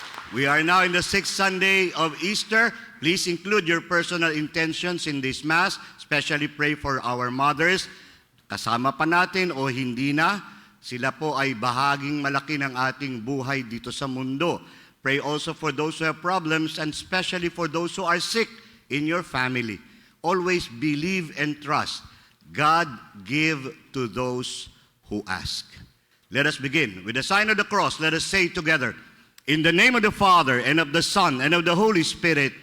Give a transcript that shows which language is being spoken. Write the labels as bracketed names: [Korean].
[English] We are now in the 6th Sunday of Easter. Please include your personal intentions in this Mass, especially pray for our mothers. [Filipino] Kasama pa natin o hindi na, sila po ay bahaging malaki ng ating buhay dito sa mundo. [English] Pray also for those who have problems and especially for those who are sick in your family. Always believe and trust. God give to those who ask. Let us begin. With the sign of the cross, let us say together, in the name of the Father, and of the Son, and of the Holy Spirit,